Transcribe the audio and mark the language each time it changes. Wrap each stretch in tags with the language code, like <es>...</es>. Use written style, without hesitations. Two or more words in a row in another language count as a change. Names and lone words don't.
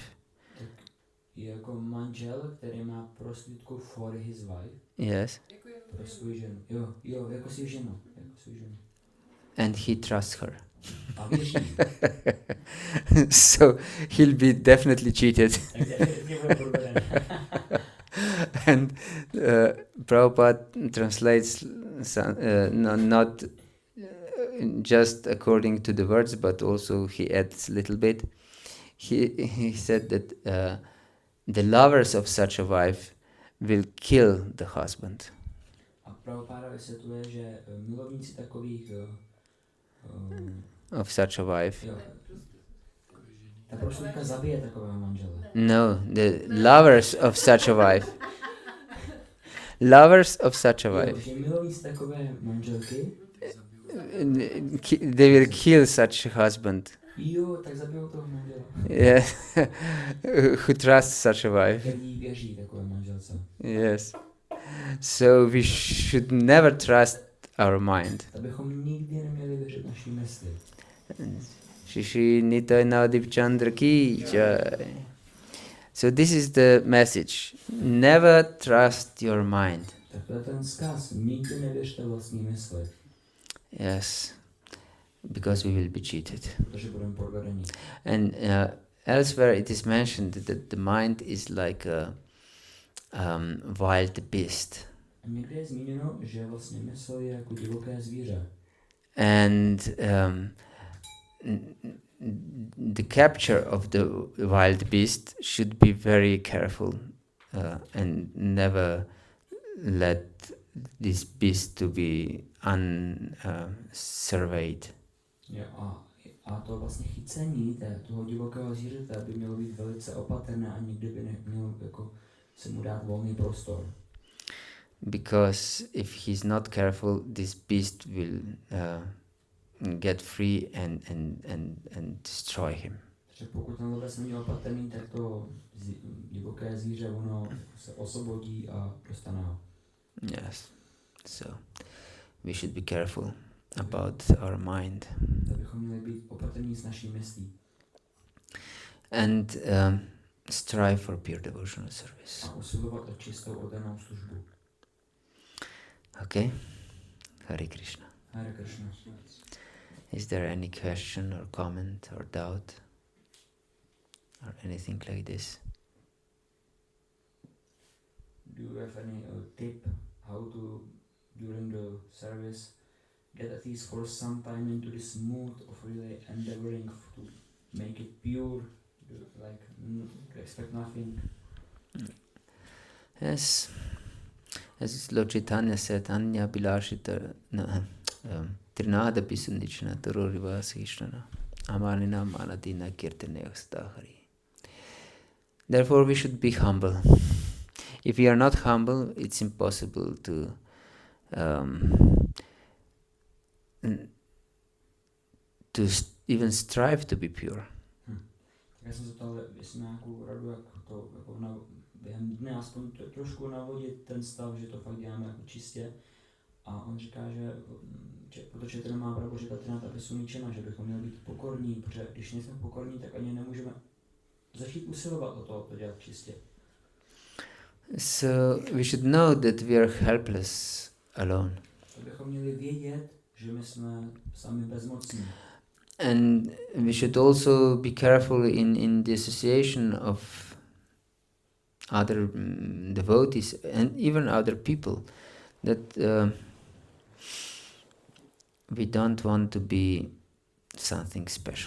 <cs>tak je jako manžel, který má prostitutku</cs> <en>for his wife. Yes.</en> <cs>Pro svou ženu. Jo, jako svou ženu.</cs> <en>And he trusts her.</en> <cs>A věří.</cs> <en>So he'll be definitely cheated. And Prabhupada translates not just according to the words, but also he adds a little bit. he said that the lovers of such a wife will kill the husband.</en> <cs>A Prabhupáda vysvětluje, že milovníci takových</cs> <en>Of such a wife.</en> <cs>jo, ta prostitutka zabije takového manžela.</cs> <en>No, the lovers of such a wife. Lovers of such a wife.</en> <cs>Jo, že milovníci takové manželky</cs> <en>They will kill such a husband.</en> <cs>jo, tak zabijou toho manžela.</cs> <en>Yeah. Who trusts such a wife.</en> <cs>Který věří takové manželce.</cs> <en>Yes. So we should never trust our mind.</en> <cs>Abychom nikdy neměli věřit naší mysli.</cs> <hi>Shri Nitai Navadip Chandra ki jai.</hi> <en>So this is the message. Never trust your mind.</en> <cs>Tak to je ten vzkaz. Nikdy nevěřte vlastní mysli.</cs> <en>Yes. Because we will be cheated.</en> <cs>Protože budeme podvedeni.</cs> <en>And elsewhere it is mentioned that the mind is like a wild beast.</en> <cs>A někde je zmíněno, že vlastně mysl je jako divoké zvíře.</cs> <en>And the capture of the wild beast should be very careful and never let this beast to be unsurveyed.</en> <cs>Jo, a to vlastně chycení toho divokého zvířete by mělo být velice opatrné a nikdy by nemělo jako se mu dát volný prostor.</cs> <en>Because if he's not careful, this beast will get free and destroy him.</en> <cs>Takže pokud ten lovec není opatrný, tak to divoké zvíře ono se osvobodí a dostane ho.</cs> <en>Yes. So we should be careful about our mind.</en> <cs>Tak bychom měli být opatrní s naší myslí.</cs> <en>And strive for pure devotional service.</en> <cs>A usilovat o čistou oddanou službu.</cs> <en>Okay? Hare Krishna. Hare Krishna. Is there any question or comment or doubt? Or anything like this? Do you have any tip how to, during the service, get at least for some time into this mood of really endeavoring to make it pure, like expect nothing? Yes. As Lord Chaitanya said,</en> <sa>ananya-bhakti trinada pisunichana taroriva sishnana amanina manadina kirtane stahari.</sa> <en>Therefore we should be humble. If we are not humble, it's impossible to even strive to be pure.</en> <cs>Já jsem se ptal, jestli nějakou radu, jak to jako během dne aspoň trošku navodit ten stav, že to fakt děláme jako čistě. A on říká, že proto Caitanya Mahaprabhu říká</cs> <sa>Trinata Pisuničena,</sa> <cs>že bychom měli být pokorní, protože když nejsme pokorní, tak ani nemůžeme začít usilovat o to dělat čistě.</cs> <en>So we should know that we are helpless alone.</en> <cs>Tak bychom měli vědět, že my jsme sami bezmocní.</cs> <en>And we should also be careful in the association of other devotees and even other people, that we don't want to be something special.</en>